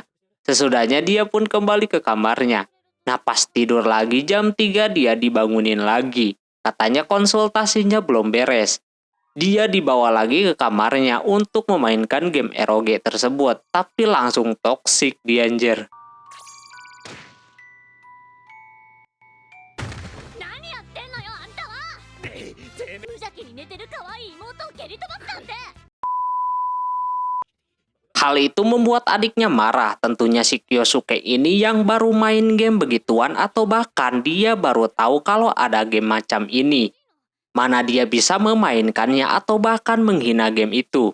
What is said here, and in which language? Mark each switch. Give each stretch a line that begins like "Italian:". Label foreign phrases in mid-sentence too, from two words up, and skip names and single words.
Indonesian: Sesudahnya dia pun kembali ke kamarnya. Nah pas tidur lagi jam 3 dia dibangunin lagi. Katanya konsultasinya belum beres. Dia dibawa lagi ke kamarnya untuk memainkan game ROG tersebut. Tapi langsung toksik dia anjir.
Japanese: 何やってんのよあんたは。無邪気に寝てる可愛い妹を蹴り飛ばすなんて。
Indonesian: Hal itu membuat adiknya marah. Tentunya si Kyosuke ini yang baru main game begituan atau bahkan dia baru tahu kalau ada game macam ini. Mana dia bisa memainkannya atau bahkan menghina game itu.